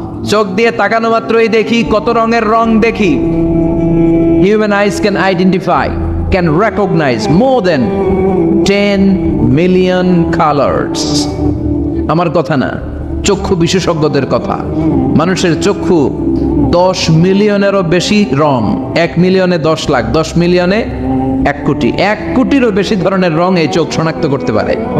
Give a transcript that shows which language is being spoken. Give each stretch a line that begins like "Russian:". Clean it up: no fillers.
Bangla: চোখ দিয়ে তাকানো মাত্রই দেখি কত রঙের রং দেখি।
English: Human eyes can identify, can recognize more than 10 million colors.
Bangla: আমার কথা না, চক্ষু বিশেষজ্ঞদের কথা। মানুষের চক্ষু 10 মিলিয়নেরও বেশি রং, 1 মিলিয়নে 10 লাখ, 10 মিলিয়নে 1 কোটি, 1 কোটিরও বেশি ধরনের রং এই চোখ শনাক্ত করতে পারে।